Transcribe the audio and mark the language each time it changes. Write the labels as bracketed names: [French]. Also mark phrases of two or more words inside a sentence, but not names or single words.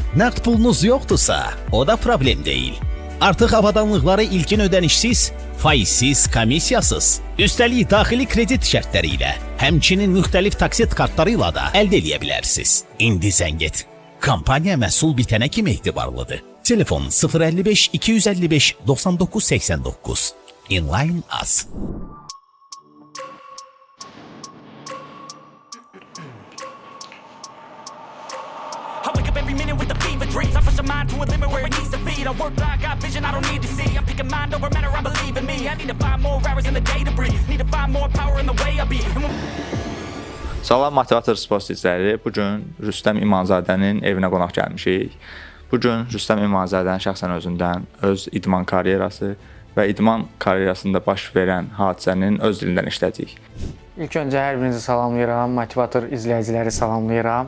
[Azerbaijani] Nəqd pulunuz yoxdursa, o da problem deyil. Artıq avadanlıqları ilkin ödənişsiz, faizsiz, komissiyasız, üstəlik daxili kredit şərtləri ilə, həmçinin müxtəlif taksit kartları ilə da əldə edə bilərsiniz. İndi zəng et. Kampaniya məhsul bitənə kimi etibarlıdır. Telefon 055 255 99 89. Inline Az. [English] Every minute with the fever dreams, I push my mind to a limit where it needs to be. I work blind, got vision I don't need to see. I'm picking mind over matter, I believe in me. I need to find more hours in the day to breathe. Need to find more power in the way I be. [Azerbaijani] Salam Motivator Sport izləyiciləri. Bu gün Rüstəm İmanzadənin evinə qonaq gəlmişik. Bu gün Rüstəm İmanzadənin şəxsən özündən öz idman karyerası və idman karyerasında baş verən hadisənin öz dilindən işləyəcəyik. İlk öncə hər birinizi salamlayıram, Motivator izləyiciləri salamlayıram.